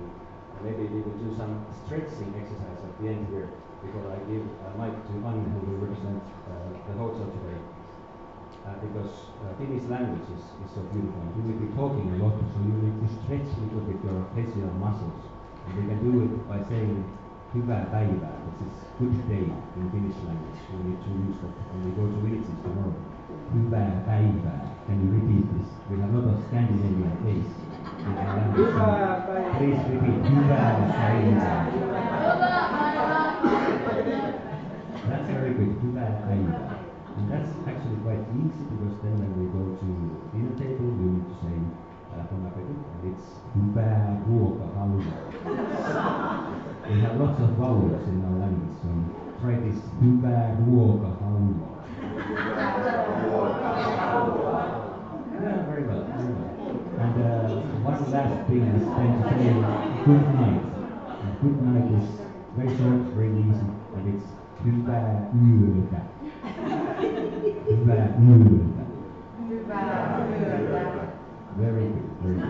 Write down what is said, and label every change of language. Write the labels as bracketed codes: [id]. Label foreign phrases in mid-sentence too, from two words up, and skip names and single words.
[en] Maybe we will do some stretching exercise at the end here before I give a mic to Anne, who will represent the hotel today. Because Finnish language is so beautiful. You will be talking a lot, so you need to stretch a little bit your facial muscles. And we can do it by saying [fi] hyvää päivää, [en] which is good day in Finnish language. We need to use that when we go to villages tomorrow. [fi] Hyvää päivää. [en] Can you repeat this? We have a lot of Scandinavian taste in our language. Please repeat. [fi] Hyvää päivää. [en] That's very good. [fi] Hyvää päivää. [en] And that's actually quite easy because then when we go to dinner table, you need to say [fr] bon appetit, [en] and it's [fi] hyvää ruokahalua. [en] We have lots of vowels in our language, so try this [fi] hyvää ruokahalua. [en] Yeah, very well, very well. And one last thing is then to say good night. And good night is very short, very easy, and it's [fi] hyvää yötä. Hyvää yötä. Hyvää yötä. [en] Very good, very good.